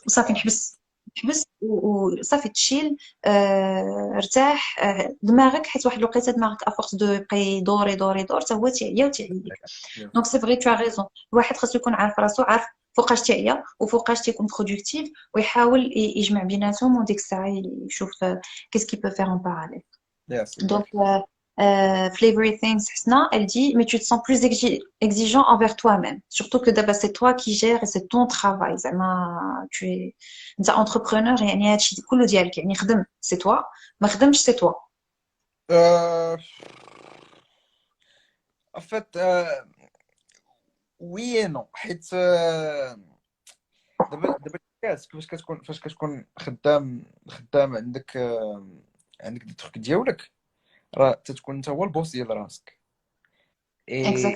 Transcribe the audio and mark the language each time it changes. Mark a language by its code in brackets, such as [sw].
[ar] وصافي نحبس وصافي تشيل ارتاح دماغك حيت واحد الوقيته دماغك افورس دو يبقى يدور حتى هو تيعيا وتيعيك دونك سي فري تو ريزون الواحد خاصو يكون عارف راسو عارف فوقاش تعيا وفوقاش تيكون برودكتيف ويحاول يجمع بيناتهم وديك الساعه يشوف كيس كي بو فير ان باراليل [en] يس [fr] donc [en] exactly [fr] Flavory Things Hsna, elle dit mais tu te sens plus exigeant envers toi-même surtout que d'abord c'est toi qui gères et c'est ton travail زعما tu es انت entrepreneur يعني هادشي كله ديالك يعني خدم c'est toi ما خدمش c'est toi [ar] en fait وي نو حيت دابا فاش كتكون خدام عندك دي تروك ديالك راه تتكون انت هو البوس ديال راسك اي